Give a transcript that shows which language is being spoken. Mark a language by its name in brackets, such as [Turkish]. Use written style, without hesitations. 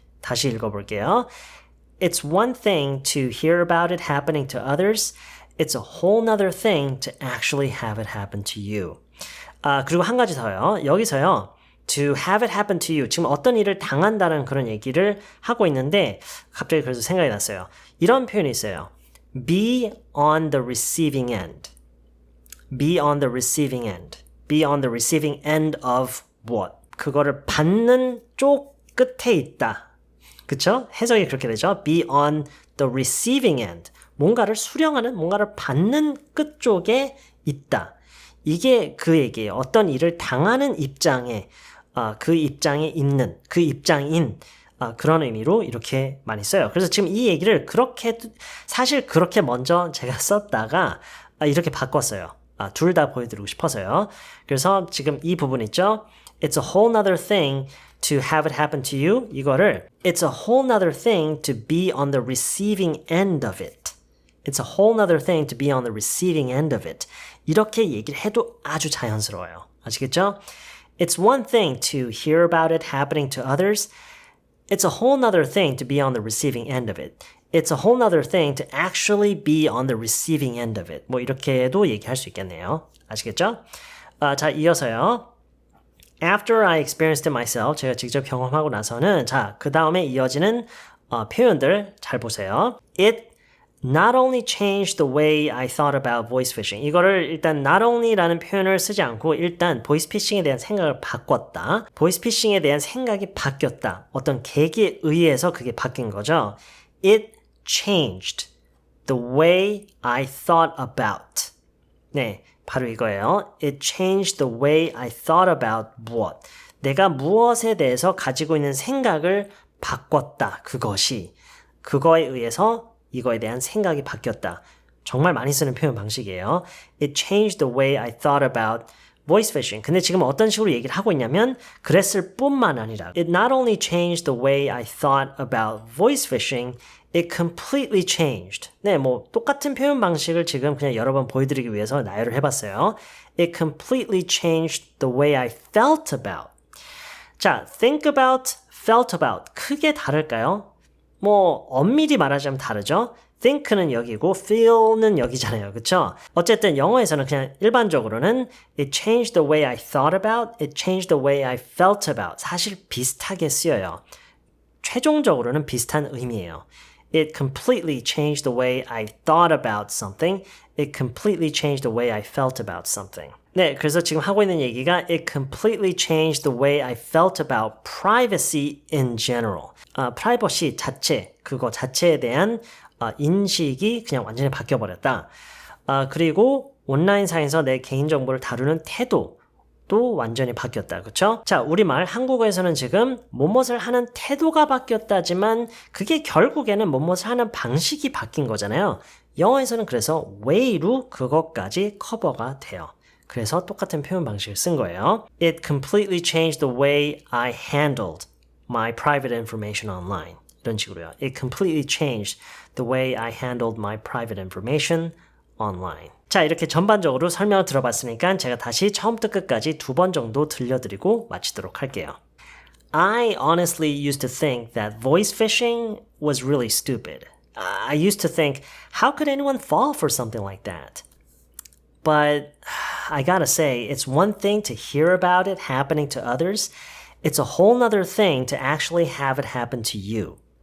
[Korean] 다시 읽어볼게요. [English] It's one thing to hear about it happening to others. It's a whole nother thing to actually have it happen to you. [Korean] 그리고 한 가지 더요. 여기서요. [English] To have it happen to you. [Korean] 지금 어떤 일을 당한다는 그런 얘기를 하고 있는데 갑자기 그래서 생각이 났어요. 이런 표현이 있어요. [English] Be on the receiving end. Be on the receiving end. Be on the receiving end of what? [Korean] 그거를 받는 쪽 끝에 있다. 그쵸? 해석이 그렇게 되죠. [English] Be on the receiving end. [Korean] 뭔가를 수령하는, 뭔가를 받는 끝 쪽에 있다. 이게 그 얘기예요. 어떤 일을 당하는 입장에 그 입장에 있는, 그 입장인 그런 의미로 이렇게 많이 써요. 그래서 지금 이 얘기를 사실 그렇게 먼저 제가 썼다가 이렇게 바꿨어요. 둘 다 보여드리고 싶어서요. 그래서 지금 이 부분 있죠? [English] It's a whole nother thing to have it happen to you. [Korean] 이거를 [English] It's a whole nother thing to be on the receiving end of it. It's a whole nother thing to be on the receiving end of it. [Korean] 이렇게 얘기를 해도 아주 자연스러워요. 아시겠죠? [English] It's one thing to hear about it happening to others. It's a whole nother thing to be on the receiving end of it. It's a whole nother thing to actually be on the receiving end of it. [Korean] 뭐 이렇게도 얘기할 수 있겠네요. 아시겠죠? 자, 이어서요. [English] After I experienced it myself, [Korean] 제가 직접 경험하고 나서는 자, 그 다음에 이어지는 표현들 잘 보세요. [English] It not only changed the way I thought about voice phishing. [Korean] 이거를 일단 not only라는 표현을 쓰지 않고 일단 voice phishing에 대한 생각을 바꿨다. voice phishing에 대한 생각이 바뀌었다. 어떤 계기에 의해서 그게 바뀐 거죠. [English] It changed the way I thought about. [Korean] 네, 바로 이거예요. [English] It changed the way I thought about 무엇. [Korean] 내가 무엇에 대해서 가지고 있는 생각을 바꿨다. 그거에 의해서 이거에 대한 생각이 바뀌었다. 정말 많이 쓰는 표현 방식이에요. [English] It changed the way I thought about voice phishing. [Korean] 근데 지금 어떤 식으로 얘기를 하고 있냐면 그랬을 뿐만 아니라 [English] It not only changed the way I thought about voice phishing, it completely changed. [Korean] 네, 뭐 똑같은 표현 방식을 지금 그냥 여러 번 보여드리기 위해서 나열을 해봤어요. [English] It completely changed the way I felt about. 자, think about, felt about. [Korean] 크게 다를까요? 뭐 엄밀히 말하자면 다르죠. think는 여기고 feel는 여기잖아요. 그쵸? 어쨌든 영어에서는 그냥 일반적으로는 [English] it changed the way I thought about, it changed the way I felt about. [Korean] 사실 비슷하게 쓰여요. 최종적으로는 비슷한 의미예요. [English] It completely changed the way I thought about something. It completely changed the way I felt about something. [Korean] 네, 그래서 지금 하고 있는 얘기가 [English] It completely changed the way I felt about privacy in general. [Korean] 프라이버시 자체, 그거 자체에 대한 인식이 그냥 완전히 바뀌어버렸다. 그리고 온라인상에서 내 개인정보를 다루는 태도도 완전히 바뀌었다. 그쵸? 자, 우리말 한국어에서는 지금 뭐뭇을 하는 태도가 바뀌었다지만 그게 결국에는 뭐뭇을 하는 방식이 바뀐 거잖아요. 영어에서는 그래서 way로 그것까지 커버가 돼요. 그래서 똑같은 표현 방식을 쓴 거예요. [English] It completely changed the way I handled my private information online. [Korean] 이런 식으로요. [English] It completely changed the way I handled my private information online. [Korean] 자, 이렇게 전반적으로 설명을 들어봤으니까 제가 다시 처음부터 끝까지 2번 정도 들려드리고 마치도록 할게요. [English] I honestly used to think that voice phishing was really stupid. I used to think, how could anyone fall for something like that? But I gotta say, it's one thing to hear about it happening to others. It's a whole nother thing to actually have it happen to you.